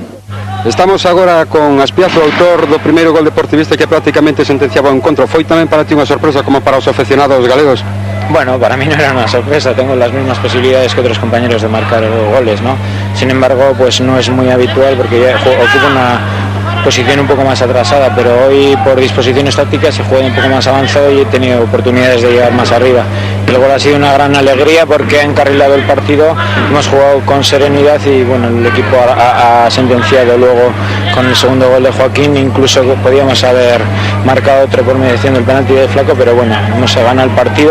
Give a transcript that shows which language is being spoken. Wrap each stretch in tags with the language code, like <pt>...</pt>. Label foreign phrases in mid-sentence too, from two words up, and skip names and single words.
<gl>Estamos agora con Aspiazo, autor do primeiro gol deportivista que prácticamente sentenciaba o encontro. Foi tamén para ti unha sorpresa como para os aficionados galegos?</gl> <es>Bueno, para mí no era una sorpresa, tengo las mismas posibilidades que otros compañeros de marcar goles, ¿no? Sin embargo, pues no es muy habitual porque ya ocupo una posición un poco más atrasada, pero hoy por disposiciones tácticas he jugado un poco más avanzado y he tenido oportunidades de llegar más arriba. El gol ha sido una gran alegría porque ha encarrilado el partido, hemos jugado con serenidad y bueno, el equipo ha sentenciado luego con el segundo gol de Joaquín, incluso podíamos haber marcado otro por mediación del penalti de Flaco, pero bueno, hemos ganado el partido.</es>